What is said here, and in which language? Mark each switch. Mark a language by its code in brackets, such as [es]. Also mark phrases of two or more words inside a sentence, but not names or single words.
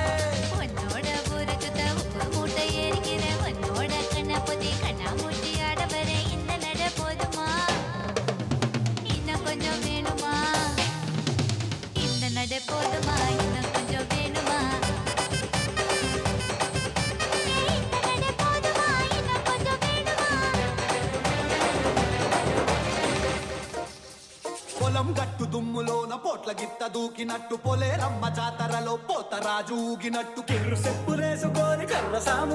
[ta] உன்னோட ஊருக்குத்த உப்பு மூட்டை ஏறிக்கிற உன்னோட கண்ணை பொத்தி கண்ணா மூட்டி ஆட வர இந்த நட போதுமா இன்னும் கொஞ்சம் வேணுமா இந்த நட போதுமா இன்னும் கொஞ்சம் வேணுமா [te] పొలం గట్టు దుమ్ములోన పోట్ల గిత్త దూకినట్టు పొలేరమ్మ జాతరలో పోతరాజు ఊగినట్టు కిర్రు సెప్పులేసుకొని కర్ర సాము